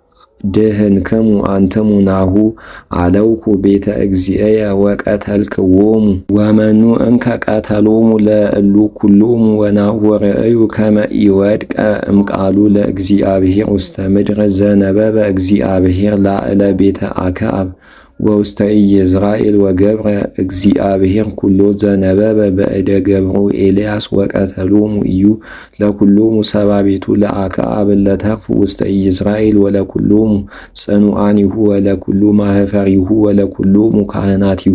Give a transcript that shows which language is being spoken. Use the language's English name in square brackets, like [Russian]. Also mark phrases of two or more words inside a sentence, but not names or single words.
[Geez] ድህንክሙ አንትሙ ናሁ አለውኩ ቤተ እግዚእየ ወቀተልክዎሙ ወመኑ እንከ ቀተሎሙ ለእሉ ኩሎሙ ወናሁ ርእዩ ከመ ኢወድቀ እምቃሉ ለእግዚአብሔር ውስተ ምድር ዘነበበ እግዚአብሔር ላዕለ ቤተ አክዓብ ወውስተ ኢይዝራኤል ወገብረ እግዚአብሔር ኩሎ ዘነበበ በእደ ገብሩ ኤልያስ ወቀተሎሙ ኢዩ ለኩሎሙ ሰብአ ቤቱ ለአክዓብ ለተርፉ ውስተ ኢይዝራኤል ወለኩሎሙ ጽኑዓኒሁ ወለኩሉ ማህፈሪሁ ወለኩሎሙ ካህናቲሁ